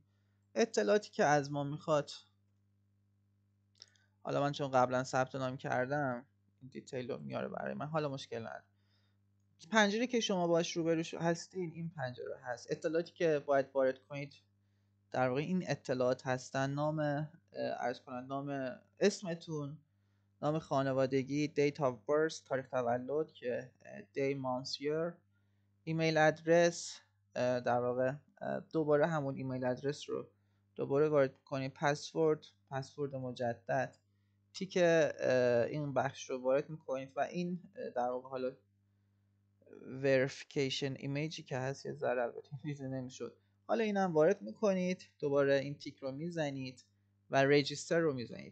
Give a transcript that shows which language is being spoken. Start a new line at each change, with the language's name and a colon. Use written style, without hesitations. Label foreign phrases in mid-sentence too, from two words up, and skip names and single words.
Persian: اطلاعاتی که از ما میخواد، حالا من چون قبلا ثبت نام کردم این دیتیل رو میاره برای من، حالا مشکل نداره. پنجره که شما باش روبرو هستین این پنجره هست. اطلاعاتی که باید وارد کنید در واقع این اطلاعات هستن: نام نام اسمتون، نام خانوادگی،
English: date of
Persian: birth تاریخ تولد که
English: day month year، email address,
Persian: در واقع دوباره همون
English: email address
Persian: رو دوباره وارد کنید، پسورد مجدد، تیک این بخش رو وارد میکنید و این در واقع حالا verification ایمیجی که هست یه ذره البته ریزه نمیشد، حالا اینم وارد میکنید، دوباره این تیک رو میزنید و رجیستر رو میزنید.